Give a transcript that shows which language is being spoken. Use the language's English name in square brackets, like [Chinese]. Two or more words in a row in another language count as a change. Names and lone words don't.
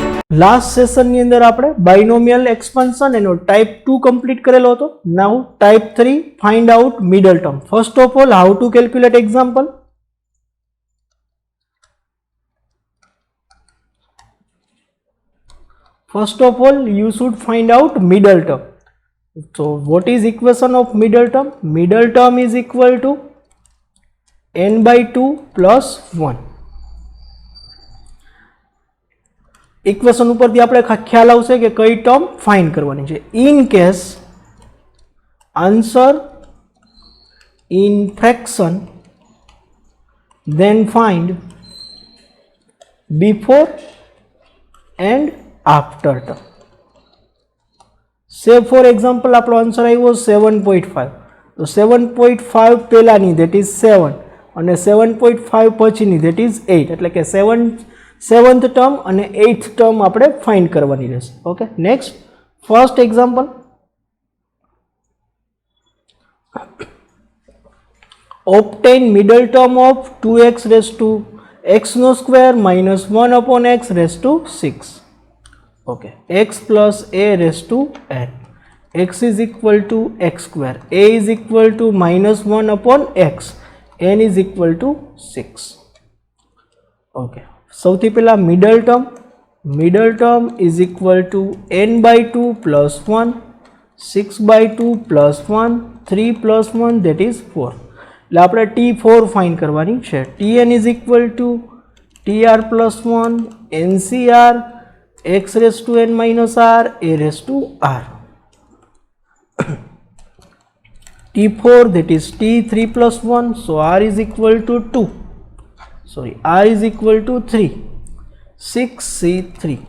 [Gujarati] લાસ્ટ સેશનની અંદર આપણે [English] binomial expansion [Gujarati] એનો ટાઈપ 2 કમ્પ્લીટ કરેલો હતો. [English] Now type 3 find out middle term. First of all how to calculate example. First of all, you should find out middle term. So, what is equation of middle term? Middle term is equal to n by 2 plus 1. [Gujarati] ઇક્વેશન ઉપરથી આપણે ખ્યાલ આવશે કે કઈ [English] term find [Gujarati] કરવાની છે. [English] In case answer in fraction then find before and after term. Say for example [Gujarati] આપણો આન્સર આવ્યો 7.5, તો 7.5 પહેલાની [English] that is 7 [Gujarati] અને 7.5 પછીની [English] that is 8, [Gujarati] એટલે કે 7th ટર્મ અને 8th ટર્મ આપણે ફાઇન્ડ કરવાની રહેશે. [English] Okay, next first example. obtain middle term of 2x raised to x no square minus 1 upon x raised to 6. Okay, x plus a raised to n. X is equal to x square, a is equal to minus 1 upon x, n is equal to 6. Okay, [Gujarati] સૌથી પહેલા [English] middle term is equal to n by 2 plus 1, 6 by 2 plus 1, 3 plus 1 that is 4. [Gujarati] એટલે આપણે T4 ફાઇન્ડ કરવાની છે. [English] Tn is equal to Tr plus 1 NCR x raised to n minus r a raised to r. T4 that is T3 plus 1, so r is equal to 2. Sorry, r is equal to 3. 6c3.